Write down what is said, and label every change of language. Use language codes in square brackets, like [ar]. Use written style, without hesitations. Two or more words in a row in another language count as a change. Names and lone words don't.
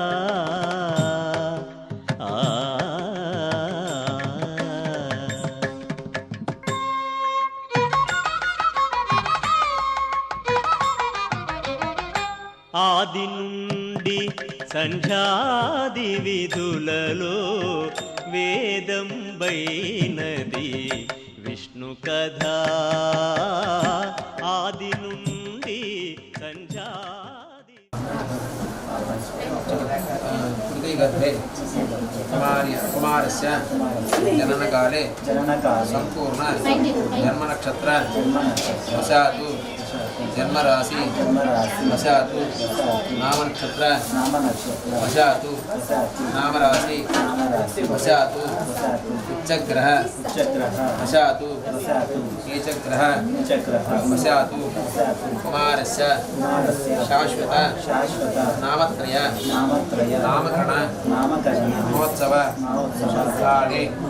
[te] ఆది నుండి సంధ్యాది విధులలో వేదం బైనది విష్ణు కథా ఆది నుండి సంధ్యాది [sa] गर्भे कुमारस्य जननकाले संपूर्ण जन्मनक्षत्र वशातु जन्मराशि वशातु नामनक्षत्र वशातु नामराशि वशातु उच्चग्रह वशातु नीचग्रह वशातु कुमारस्य शाश्वत नामत्रय नामकरण महोत्सव काले